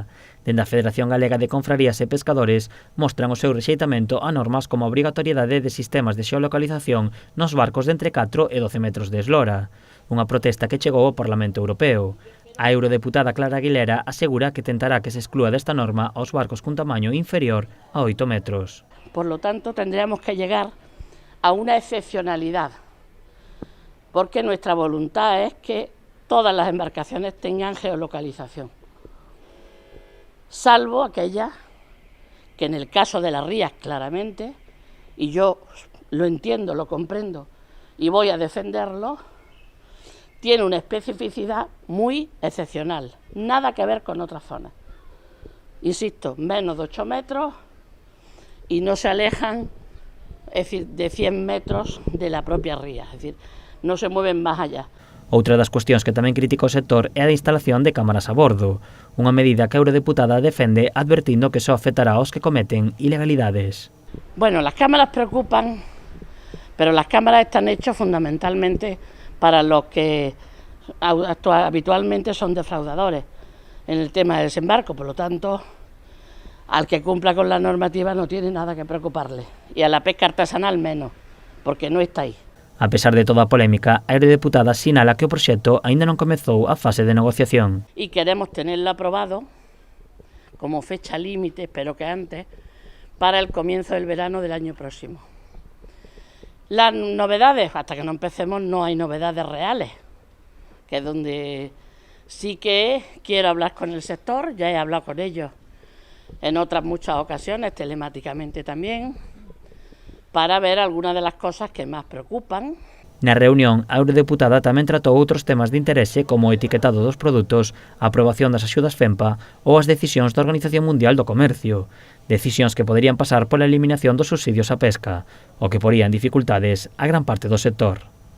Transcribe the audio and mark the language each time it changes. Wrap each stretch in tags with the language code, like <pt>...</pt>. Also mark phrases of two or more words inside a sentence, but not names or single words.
<gl>Dende a Federación Galega de Confrarías e Pescadores mostran o seu rexeitamento a normas como a obrigatoriedade de sistemas de xeolocalización nos barcos de entre 4 e 12 metros de eslora. Unha protesta que chegou ao Parlamento Europeo. A eurodeputada Clara Aguilera asegura que tentará que se exclúa desta norma aos barcos cun tamaño inferior a 8 metros.</gl> <es>Por lo tanto, tendríamos que llegar a una excepcionalidad, porque nuestra voluntad es que todas las embarcaciones tengan geolocalización, salvo aquellas que en el caso de las rías claramente, y yo lo entiendo, lo comprendo y voy a defenderlo, tiene una especificidad muy excepcional, nada que ver con otras zonas. Insisto, menos de 8 metros y no se alejan, es decir, de 100 metros de la propia ría, es decir,</es> <gl>non se mueven máis allá. Outra das cuestións que tamén critica o sector é a da instalación de cámaras a bordo, unha medida que a eurodeputada defende advertindo que só afectará aos que cometen ilegalidades.</gl> <es>Bueno, las cámaras preocupan, pero las cámaras están hechas fundamentalmente para los que habitualmente son defraudadores en el tema del desembarco, por lo tanto, al que cumpla con la normativa no tiene nada que preocuparle, y a la pesca artesanal menos, porque no está ahí.</es> <gl>A pesar de toda a polémica, a eurodeputada sinala que o proxecto aínda non comezou a fase de negociación.</gl> <es>Y queremos tenerlo aprobado como fecha límite, espero que antes, para el comienzo del verano del año próximo. Las novedades, hasta que no empecemos, no hay novedades reales, que es donde sí que quiero hablar con el sector, ya he hablado con ellos en otras muchas ocasiones, telemáticamente también, para ver algunas de las cosas que máis preocupan.</es> <gl>Na reunión, a eurodeputada tamén tratou outros temas de interese como o etiquetado dos produtos, a aprobación das axudas FEMPA ou as decisións da Organización Mundial do Comercio, decisións que poderían pasar pola eliminación dos subsidios á pesca, o que poría en dificultades a gran parte do sector.</gl>